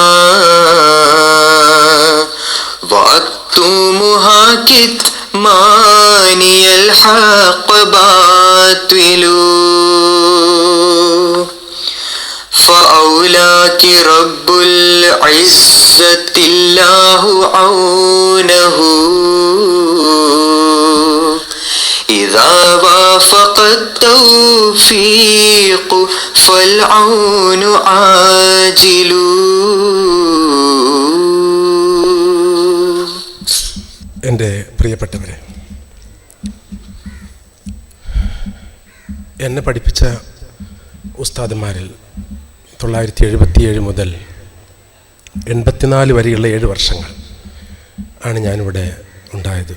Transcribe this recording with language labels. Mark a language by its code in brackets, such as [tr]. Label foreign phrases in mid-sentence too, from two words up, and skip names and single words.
[ar] وأكتمها كتماني الحق باطل فأولاك رب العزة الله عونه إذا وافق التوفيق فالعون عاجل. [ml] എൻ്റെ പ്രിയപ്പെട്ടവരെ, എന്നെ പഠിപ്പിച്ച ഉസ്താദന്മാരിൽ 1977 മുതൽ 84 വരെയുള്ള 7 വർഷങ്ങൾ ആണ് ഞാനിവിടെ ഉണ്ടായത്.